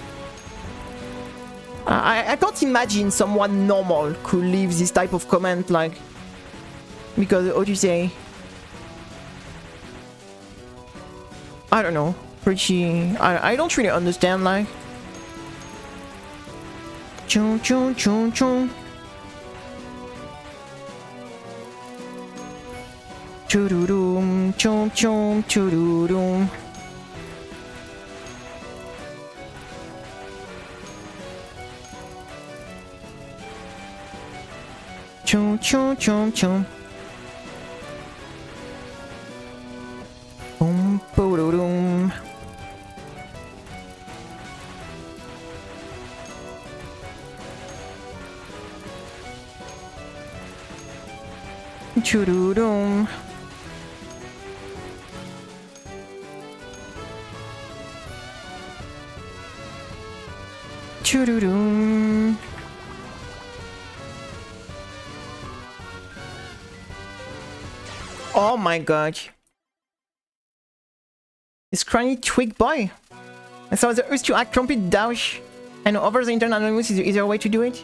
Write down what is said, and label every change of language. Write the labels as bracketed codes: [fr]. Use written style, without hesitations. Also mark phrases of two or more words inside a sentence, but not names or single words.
[en] I can't imagine someone normal could leave this type of comment, like, because I don't know. I don't really understand, like. Choo choo choo choo. Choo-doo-doom, choo choo choo-doo-doom. Choo choo choo choo. Boom, boo-doo-doom. Choo-doo-doom. Choo-doo-doom. Oh my god. This crony twig boy. And so there is to act complete douche and over the internet anonymous is there a way to do it?